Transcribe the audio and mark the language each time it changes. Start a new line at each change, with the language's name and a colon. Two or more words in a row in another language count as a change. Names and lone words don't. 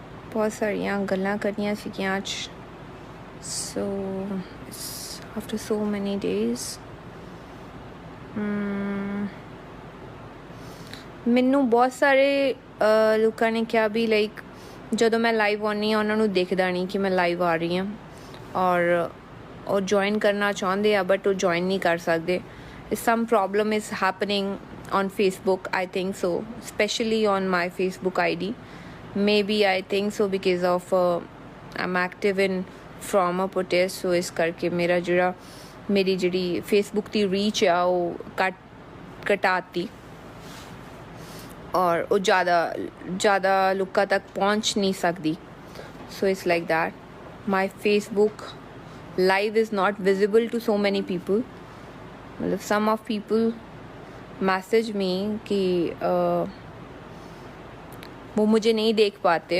Punjabi: ਬਹੁਤ ਸਾਰੀਆਂ ਗੱਲਾਂ ਕਰਨੀਆਂ ਸਿੱਖੀਆਂ ਅੱਜ।
English: so after so many days
Punjabi: ਮੈਨੂੰ ਬਹੁਤ ਸਾਰੇ ਲੋਕਾਂ ਨੇ ਕਿਹਾ ਵੀ ਲਾਈਕ ਜਦੋਂ ਮੈਂ ਲਾਈਵ ਆਉਂਦੀ ਹਾਂ ਉਹਨਾਂ ਨੂੰ ਦਿਖਦਾ ਨਹੀਂ ਕਿ ਮੈਂ ਲਾਈਵ ਆ ਰਹੀ ਹਾਂ ਔਰ ਉਹ ਜੁਆਇਨ ਕਰਨਾ ਚਾਹੁੰਦੇ ਆ ਬਟ ਉਹ ਜੁਆਇਨ ਨਹੀਂ ਕਰ ਸਕਦੇ।
English: some problem is happening on Facebook, I think so, especially on my Facebook ID. Maybe I think so because of I'm active in from a protest, so
Punjabi: ਇਸ ਕਰਕੇ ਮੇਰੀ ਜਿਹੜੀ Facebook ਦੀ ਰੀਚ ਆ ਉਹ ਘਟਾਤੀ
Hindi: और वो ज़्यादा लोगों तक पहुँच नहीं सकती।
English: so it's like that my Facebook live is not visible to so many people.
Hindi: मतलब
English: some of people message me
Hindi: कि वो मुझे नहीं देख पाते।